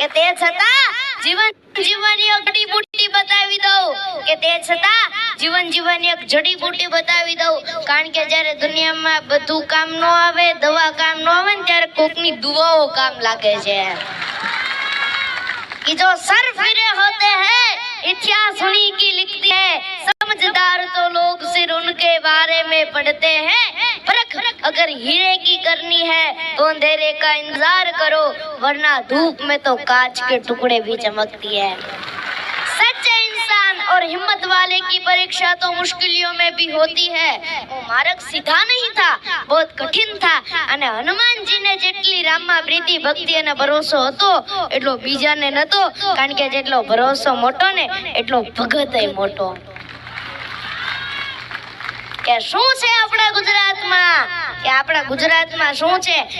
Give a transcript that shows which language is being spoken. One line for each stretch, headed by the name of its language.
Gujarati: કે તે છતાં જીવનની એક જડીબુટી બતાવી દઉં, કે તે છતાં જીવનની એક જડીબુટી બતાવી દઉં। કારણ કે જ્યારે દુનિયામાં બધું કામ ન આવે, દવા કામ ન આવે ને ત્યારે કોકની દુઆઓ કામ લાગે છે।
Hindi: कि जो सर फिरे होते हैं इतिहास उन्हीं की लिखती है, समझदार तो लोग सिर उनके बारे में पढ़ते हैं। परख अगर हीरे की करनी है तो अंधेरे का इंतजार करो, वरना धूप में तो कांच के टुकड़े भी चमकती है। सच्चे इंसान और हिम्मत वाले की परीक्षा तो मुश्किलों में भी होती है। वो मार्ग सीधा नहीं था, बहुत कठिन था।
Gujarati: અને હનુમાનજીને જેટલી રામમાં પ્રીતિ, ભક્તિ અને ભરોસો હતો એટલો બીજાને નતો, કારણ કે જેટલો ભરોસો મોટો ને એટલો ભગતય મોટો। કે શું છે આપણા ગુજરાતમાં, કે આપણા ગુજરાતમાં શું છે?